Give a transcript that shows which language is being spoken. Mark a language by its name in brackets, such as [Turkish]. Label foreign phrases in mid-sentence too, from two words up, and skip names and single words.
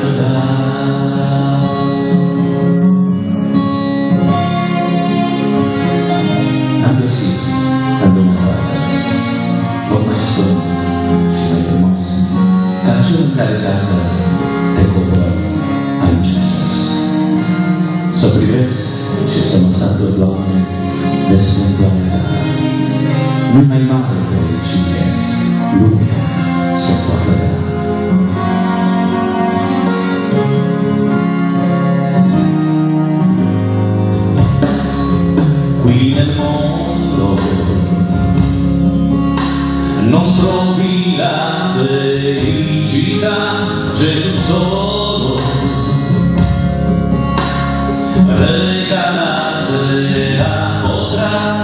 [Romanian] Am găsit în lumea toată loc mai sfânt și mai frumos ca cel în care, Tată, te cobor aici jos. Să privesc și să mă satur, Doamne, de splendoarea Ta, nu-i mai mare fericire, lumea să poartă. [Italian] Qui nel mondo non trovi la felicità, Gesù solo regalartela potrà.